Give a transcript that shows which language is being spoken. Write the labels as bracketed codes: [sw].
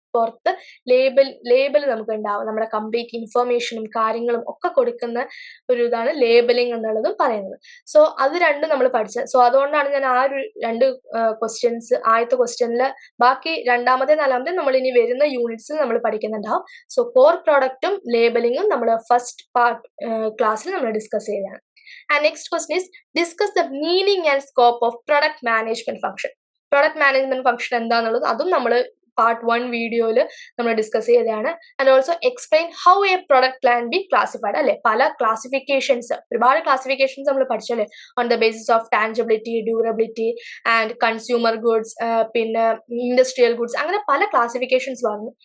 [ml] പുറത്ത് ലേബൽ നമുക്ക് ഉണ്ടാവും. നമ്മുടെ കംപ്ലീറ്റ് ഇൻഫർമേഷനും കാര്യങ്ങളും ഒക്കെ കൊടുക്കുന്ന ഒരു ഇതാണ് ലേബലിംഗ് എന്നുള്ളതും പറയുന്നത്. സോ അത് രണ്ടും നമ്മൾ പഠിച്ചത്. സോ അതുകൊണ്ടാണ് ഞാൻ ആ ഒരു 2 ക്വസ്റ്റ്യൻസ് ആദ്യത്തെ ക്വസ്റ്റ്യനിൽ ബാക്കി രണ്ടാമത്തെ നാലാമത്തെ നമ്മൾ ഇനി വരുന്ന യൂണിറ്റ്സിൽ നമ്മൾ പഠിക്കുന്നുണ്ടാവും. സോ കോർ പ്രോഡക്റ്റും ലേബലിംഗും നമ്മൾ ഫസ്റ്റ് പാർട്ട് ക്ലാസ്സിൽ നമ്മൾ ഡിസ്കസ് ചെയ്തതാണ്. [en] And next question is discuss the meaning and scope of product management function. [ml] Product management function എന്താണെന്നുള്ളത് അതും നമ്മൾ പാർട്ട് 1 വീഡിയോയിൽ നമ്മൾ ഡിസ്കസ് ചെയ്തതാണ്. [en] and also explain how a product can be classified [ml] അല്ലെ. പല ക്ലാസിഫിക്കേഷൻസ്, ഒരുപാട് ക്ലാസിഫിക്കേഷൻസ് നമ്മൾ പഠിച്ചല്ലേ, [en] on the basis of tangibility, durability and consumer goods, [ml] പിന്നെ ഇൻഡസ്ട്രിയൽ ഗുഡ്സ്, അങ്ങനെ പല ക്ലാസിഫിക്കേഷൻസ് പറഞ്ഞു.